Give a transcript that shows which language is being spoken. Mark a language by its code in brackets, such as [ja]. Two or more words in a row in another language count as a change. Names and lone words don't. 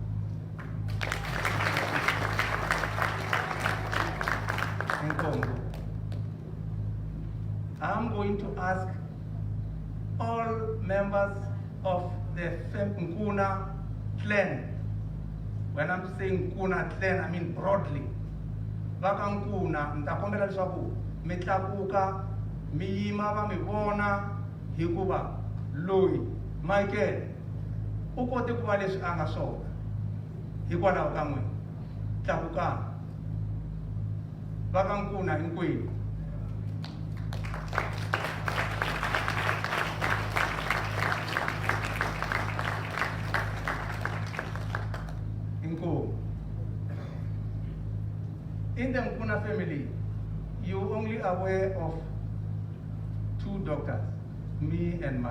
[en] I'm going to ask all members of the Nkuna clan. When I'm saying Nkuna clan, I mean broadly. [ts] Vaka Nkuna, ntakombela leswaku mitlakuka miyima va mi vona hikuva loyi Michael u kote ku va leswi a nga swona hikwalaho ka n'wina. Tlakukani. Vaka Nkuna hinkwenu. [en] In the Nkuna family, you're only aware of 2 doctors, me and Mike.